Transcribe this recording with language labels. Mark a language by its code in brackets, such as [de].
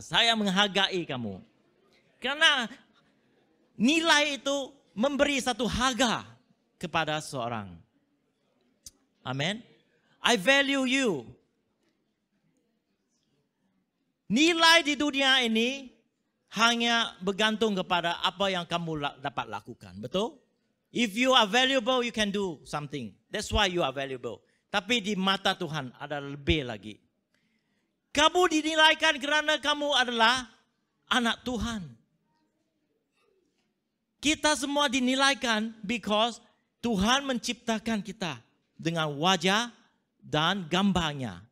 [ms] Saya menghargai kamu. Karena nilai itu memberi satu harga kepada seorang. Amin. [en] I value you. [ms] Nilai di dunia ini hanya bergantung kepada apa yang kamu dapat lakukan. Betul? [en] If you are valuable, you can do something. That's why you are valuable. [ms] Tapi di mata Tuhan ada lebih lagi. Kamu dinilaikan kerana kamu adalah anak Tuhan. Kita semua dinilaikan because Tuhan menciptakan kita dengan wajah dan gambarnya.